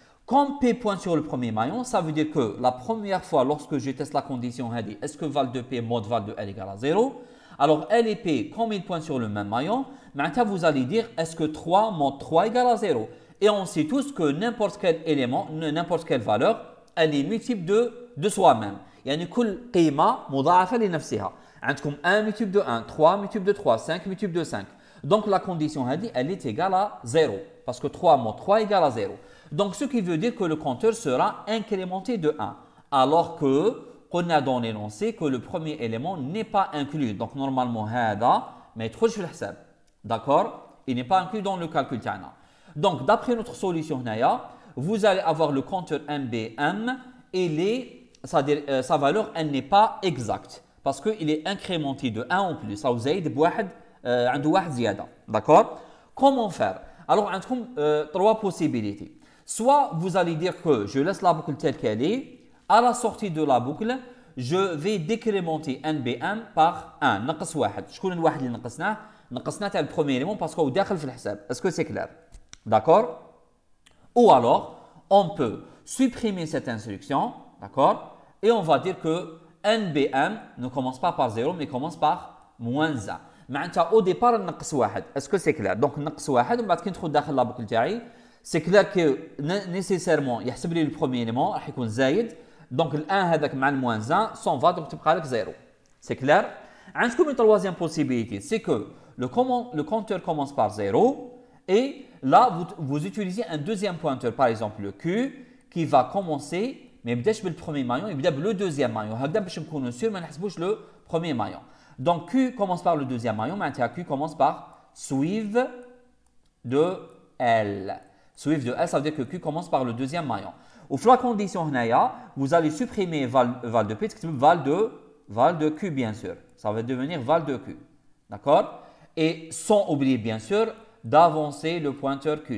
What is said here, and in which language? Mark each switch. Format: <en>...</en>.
<fr>Comme P pointe sur le premier maillon, ça veut dire que la première fois, lorsque je teste la condition, est-ce que val de P mod val de L égale à 0? Alors L et P, comme ils pointent sur le même maillon, maintenant vous allez dire est-ce que 3 mod 3 égale à 0? Et on sait tous que n'importe quel élément, n'importe quelle valeur, elle est multiple de soi-même.</fr> <ar>يعني كل قيمة مضاعفة لنفسها.</ar> <fr>عندكم 1 multiple de 1, 3 multiple de 3, 5 multiple de 5. Donc la condition elle est égale à 0. Parce que 3 mod 3 égale à 0. Donc ce qui veut dire que le compteur sera incrémenté de 1. Alors que on a dans l'énoncé que le premier élément n'est pas inclus. Donc normalement</fr> <ar>هذا ما يدخلش في الحساب.</ar> <fr>D'accord? Il n'est pas inclus dans le calcul تاعنا. Donc d'après notre solution هنايا, vous allez avoir le compteur NBM et c'est-à-dire sa valeur elle n'est pas exacte parce qu'il est incrémenté de 1 en plus. Ça vous aide</fr> <ar>بواحد عنده واحد زيادة.</ar> <fr>D'accord? Comment faire? Alors عندكم trois possibilités. Soit vous allez dire que je laisse la boucle telle qu'elle est. À la sortie de la boucle, je vais décrémenter NBM par 1.</fr> <ar>نقص واحد. شكون الواحد اللي نقصناه؟ نقصناه تاع</ar> <fr>le premier élément parce qu'il</fr> <ar>داخل في الحساب.</ar> <fr>Est-ce que c'est clair? D'accord? Ou alors, on peut supprimer cette instruction, d'accord? Et on va dire que NBM ne commence pas par 0, mais commence par moins 1.</fr> <ar>معناتها</ar> <fr>au départ</fr> <ar>نقص واحد.</ar> <fr>Est-ce que c'est clair?</fr> <ar>Donc نقص واحد ومن بعد كي ندخل داخل لا بوكل تاعي</ar> <fr>c'est clair que nécessairement</fr> <ar>يحسب لي</ar> <fr>le premier élément</fr> <ar>راح يكون زايد.</ar> <fr>Donc</fr> <ar>ال 1 هذاك مع</ar> <fr>le moins 1 s'en va donc</fr> <ar>تبقى لك</ar> <fr>0. C'est clair? عندكم une troisième possibilité, c'est que le compteur commence par 0 et là vous utilisez un deuxième pointeur, par exemple le Q qui va commencer</fr> <ar>ما يبداش</ar> <fr>بالpremier maillon, il</fr> <ar>يبدا</ar> <fr>le deuxième maillon.</fr> <ar>هكذا باش نكونوا sûr ما نحسبوش</ar> <fr>le premier maillon. Donc Q commence par le deuxième maillon, معناتها Q commence par suive de L. Suive de L, ça veut dire que Q commence par le deuxième maillon. Ou la condition هنايا, vous allez supprimer val de P, val de Q bien sûr. Ça va devenir val de Q. D'accord? Et sans oublier bien sûr d'avancer le pointeur Q.</fr>